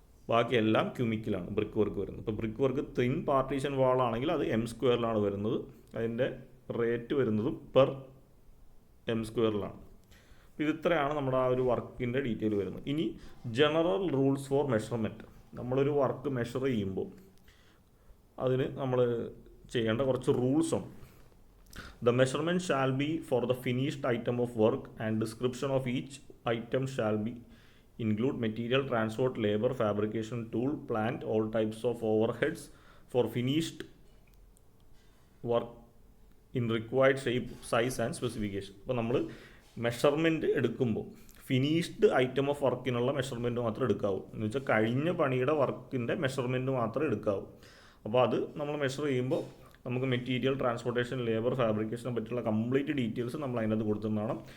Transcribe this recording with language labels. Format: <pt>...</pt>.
<ml>ബാക്കിയെല്ലാം ക്യൂമിക്കിലാണ് brick work വരുന്നത്. ഇപ്പോൾ ബ്രിക്ക് വർക്ക് തിൻ പാർട്ടീഷൻ വാളാണെങ്കിൽ അത് എം സ്ക്വയറിലാണ് വരുന്നത്, അതിൻ്റെ റേറ്റ് വരുന്നതും പെർ എം സ്ക്വയറിലാണ്. അപ്പോൾ ഇത്രയാണ് നമ്മുടെ ആ ഒരു വർക്കിൻ്റെ ഡീറ്റെയിൽ വരുന്നത്. ഇനി ജനറൽ റൂൾസ് ഫോർ മെഷർമെൻറ്റ്, നമ്മളൊരു വർക്ക് മെഷർ ചെയ്യുമ്പോൾ അതിന് നമ്മൾ ചെയ്യേണ്ട കുറച്ച് റൂൾസ് ഉണ്ട്.</ml> <en>The measurement shall be for the finished item of work and description of each item shall be include material, transport, labor, fabrication, tool, plant, all types of overheads for finished work in required shape, size and specification.</en> <ml>അപ്പോൾ നമ്മൾ measurement എടുക്കുമ്പോൾ finished item of വർക്കിനുള്ള measurement മാത്രമേ എടുക്കാവൂ, എന്ന് വെച്ചാൽ കഴിഞ്ഞ പണിയുടെ വർക്കിൻ്റെ measurement മാത്രമേ എടുക്കാവൂ. അപ്പോൾ അത് നമ്മൾ മെഷർ ചെയ്യുമ്പോൾ നമുക്ക് മെറ്റീരിയൽ, ട്രാൻസ്പോർട്ടേഷൻ, ലേബർ, ഫാബ്രിക്കേഷനെ പറ്റിയുള്ള കംപ്ലീറ്റ് ഡീറ്റെയിൽസ് നമ്മൾ അതിനകത്ത് കൊടുത്തിട്ടുണ്ടാവണം.</ml>